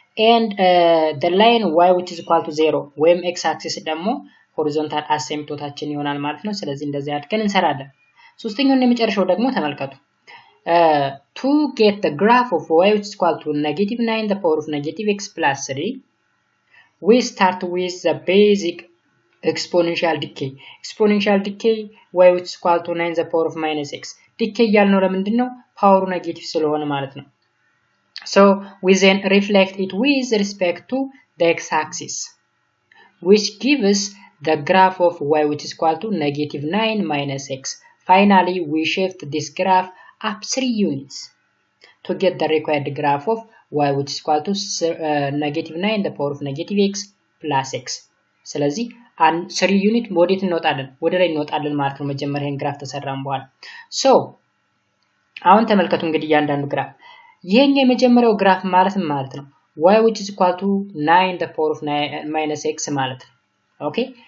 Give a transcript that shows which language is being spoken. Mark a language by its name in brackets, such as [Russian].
[English] and the line y which is equal to 0 [Amharic] ወይም x አክሲስ ደግሞ ሆሪዞንታል አሲምፕቶታችን ይሆናል ማለት ነው። ስለዚህ እንደዚህ አድርገን እንሰራለን። ሶስተኛው እና የመጨረሻው ደግሞ ተመልከቱ። [English] to get the graph of y which is equal to negative 9 the power of negative x plus 3 we start with the basic exponential decay. exponential decay y which is equal to 9 the power of minus x [Amharic] decay ያልነው ለምንድን ነው ፓወሩ ኔጌቲቭ ስለሆነ ማለት ነው። [English] so we then reflect it with respect to the x axis which gives the graph of y which is equal to negative 9 minus x. finally we shift this graph up 3 units to get the required graph of y which is equal to negative 9 the power of negative x plus x. [Amharic] ስለዚህ 3 ዩኒት ወዴት እንወጣለን ወደ ላይ እንወጣለን ማለት ነው መጀመሪያ ይሄን ግራፍ ተሰራን በኋላ። ሶ አሁን ተመልከቱ እንግዲህ ያንዳንዱ ግራፍ ይሄን የመጀመሪያው ግራፍ ማለት ነው [English] y which is equal to 9 the power of minus x [Amharic] ማለት ነው። ኦኬ